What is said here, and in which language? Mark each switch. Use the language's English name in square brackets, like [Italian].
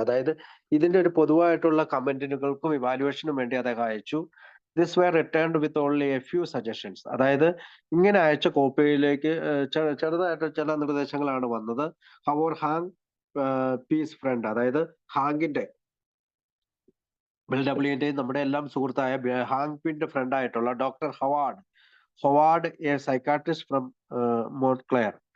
[Malayalam] അതായത് ഇതിന്റെ ഒരു പൊതുവായിട്ടുള്ള കമന്റുകൾക്കും ഇവാലുവേഷനും വേണ്ടി അദ്ദേഹം അയച്ചു. [English] This were returned with only a few suggestions. [Malayalam] അതായത് ഇങ്ങനെ അയച്ച കോപ്പിയിലേക്ക് ചെറുതായിട്ട് ചില നിർദ്ദേശങ്ങളാണ് വന്നത്. [English] ഹവർ ഹാങ് പീസ് ഫ്രണ്ട്, [Malayalam] അതായത് ഹാങ്ങിന്റെ ബിൽ ഡബ്ല്യുവിന്റെയും നമ്മുടെ എല്ലാം സുഹൃത്തായ ഹാങ്ങിന്റെ ഫ്രണ്ട് ആയിട്ടുള്ള doctor Howard A psychiatrist from മോൺക്ലെയർ.